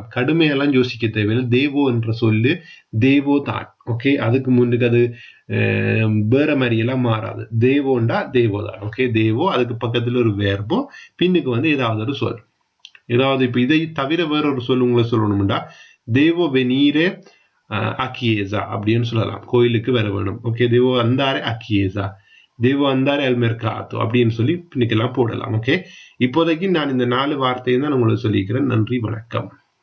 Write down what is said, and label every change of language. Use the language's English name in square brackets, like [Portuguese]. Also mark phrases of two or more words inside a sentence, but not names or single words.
[Tamil] கடுமையெல்லாம் யோசிக்க தேவையில்லை. தேவோ என்ற சொல்லு தேவோ தான், ஓகே? அதுக்கு முன்னுக்கு அது வேற மாதிரி எல்லாம் மாறாது. தேவோண்டா தேவோ தான், ஓகே? தேவோ, அதுக்கு பக்கத்துல ஒரு வேர்போ, பின்னுக்கு வந்து ஏதாவது ஒரு சொல், ஏதாவது இப்ப இதை தவிர வேற ஒரு சொல் உங்களை சொல்லணும்டா [Italian] devo venire a chiesa [Tamil] அப்படின்னு சொல்லலாம், கோயிலுக்கு வர வேணும், ஓகே? [Italian] தேவோ andare a chiesa, devo andare al mercato [Tamil] அப்படின்னு சொல்லி இன்னைக்கெல்லாம் போடலாம். ஓகே, இப்போதைக்கு நான் இந்த 4 வார்த்தையை தான் உங்களுக்கு சொல்லிக்கிறேன். நன்றி, வணக்கம்.